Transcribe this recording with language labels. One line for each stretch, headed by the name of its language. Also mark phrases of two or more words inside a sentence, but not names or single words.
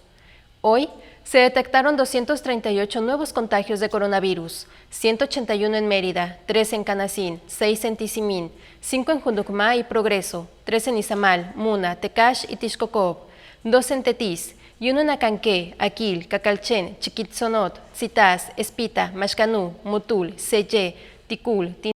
Spanish: Hoy se detectaron 238 nuevos contagios de coronavirus, 181 en Mérida, 3 en Canacín, 6 en Tizimín, 5 en Junducmá y Progreso, 3 en Izamal, Muna, Tecash y Tixkokob, 2 en Tetis y 1 en Acanqué, Aquil, Cacalchen, Chiquitzonot, Citás, Espita, Maxcanú, Mutul, Selle, Ticul,